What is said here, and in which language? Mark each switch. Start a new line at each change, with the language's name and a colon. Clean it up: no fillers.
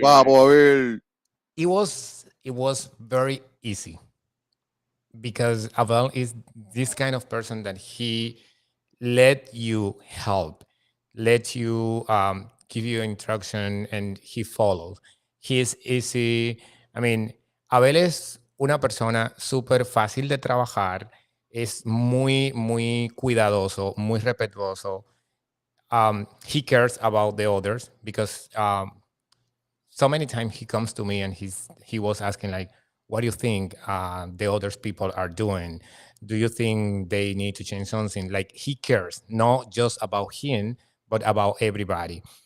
English: Pablo, Abel. It was very easy because Abel is this kind of person that he let you help, let you give you instruction, and he follows. He is easy.
Spanish: I mean, Abel es una persona súper fácil de trabajar, es muy cuidadoso, muy respetuoso.
English: He cares about the others because so many times he comes to me and he was asking like, what do you think the others people are doing? Do you think they need to change something? Like he cares not just about him but about everybody.